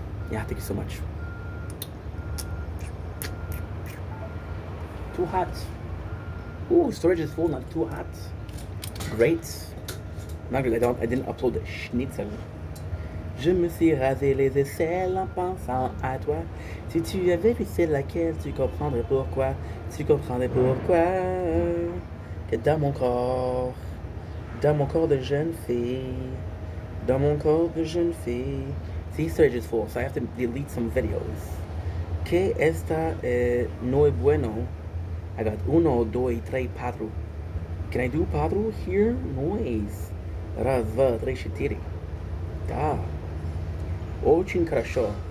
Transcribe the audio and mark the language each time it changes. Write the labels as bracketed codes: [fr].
[en] Yeah, thank you so much. Too hot. Ooh, storage is full, not too hot. Great. Not really, I didn't upload the schnitzel. [fr] Je me suis rasé les aisselles en pensant à toi. Si tu avais vu celle laquelle, tu comprendrais pourquoi. Tu comprendrais pourquoi. Que dans mon corps de jeune fille, dans mon corps de jeune fille. [en] See, storage is full, so I have to delete some videos. [es] Que esta no es bueno. [en] I got 1, 2, 3, 4. Can I do 4 here? Noise. [ru] Раз, два, три, четыре. Да. Очень хорошо.